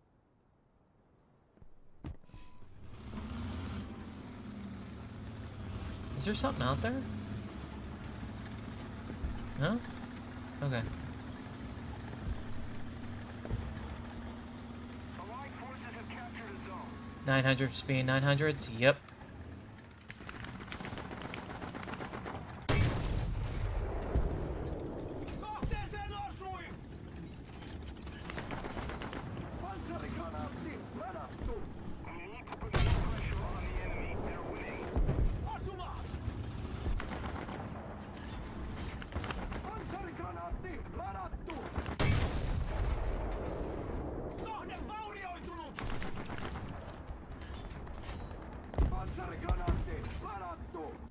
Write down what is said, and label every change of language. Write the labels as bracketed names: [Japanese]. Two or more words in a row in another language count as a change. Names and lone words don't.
[English] Is there something out there? No? Okay. Allied forces have captured a zone. 900 speed 900s? Yep. [Finnish] Kohteeseen osui! Panssarigranatti ladattu! [English] We need to put more pressure on the enemy. They're winning. Asuma! [Finnish] Panssarigranaatti ladattu! Kohde vaurioitunut! Panssarigranaatti ladattu!